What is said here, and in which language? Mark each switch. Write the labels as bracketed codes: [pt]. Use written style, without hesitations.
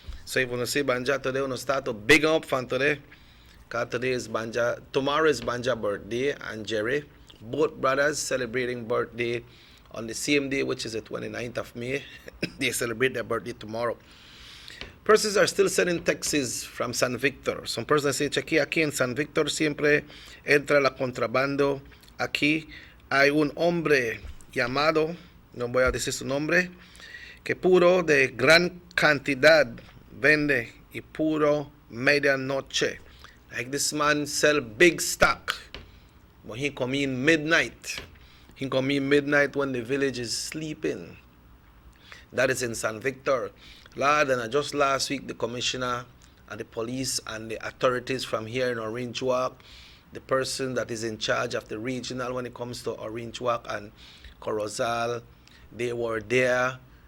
[en] So if you want to say Banja today, you want to start to big up from today. Because today is Banja, tomorrow is Banja birthday, and Jerry, both brothers celebrating birthday on the same day, which is the 29th of May. They celebrate their birthday tomorrow. Persons are still sending texts from San Victor. Some persons say, [es] cheque aquí en San Victor siempre entra la contrabando. Aquí hay un hombre llamado, no voy a decir su nombre, que puro de gran cantidad vende y puro medianoche. [en] Like this man sell big stock, but he come in midnight. He come in midnight when the village is sleeping. That is in San Victor. Lord, and just last week, the commissioner and the police and the authorities from here in Orange Walk, the person that is in charge of the regional when it comes to Orange Walk and Corozal, they were there